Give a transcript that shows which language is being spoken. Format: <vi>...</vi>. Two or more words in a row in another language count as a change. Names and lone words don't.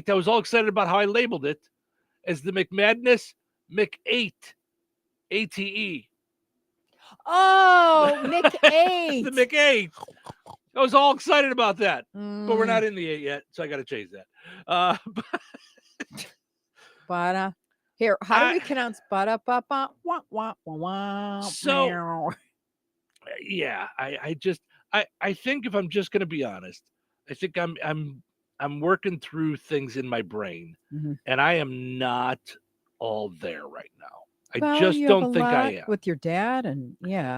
<en>I was all excited about how I labeled it as the McMadness McAte. ATE. Oh, McAte. The McAte. I was all excited about that. But we're not in the 8 yet, so I got to change that. But here, how do we pronounce ba-da-ba-ba? Wah, wah, wah, wah, So, meow. yeah, I think if I'm just going to be honest, I think I'm working through things in my brain, Mhm. and I am not all there right now. I Well, just you have don't a think I lot am. with your dad, and yeah,</en>